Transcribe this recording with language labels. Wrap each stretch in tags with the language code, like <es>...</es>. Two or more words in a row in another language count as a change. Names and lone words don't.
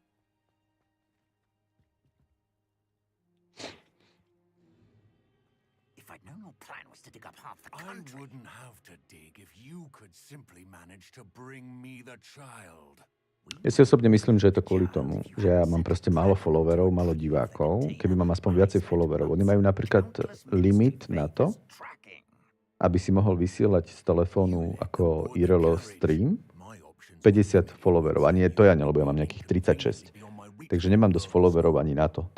<en>If I'd known your plan was to dig up half the country. I wouldn't have to dig if you could simply manage to bring me the child.</en> <sk>Ja si osobne myslím, že je to kvôli tomu, že ja mám proste málo followerov, málo divákov. Keby mám aspoň viacej followerov. Oni majú napríklad limit na to, aby si mohol vysielať z telefónu ako</sk> <en>IRL stream</en> <sk>50 followerov. A nie, to ja nie, lebo ja mám nejakých 36. Takže nemám dosť followerov ani na to.</sk>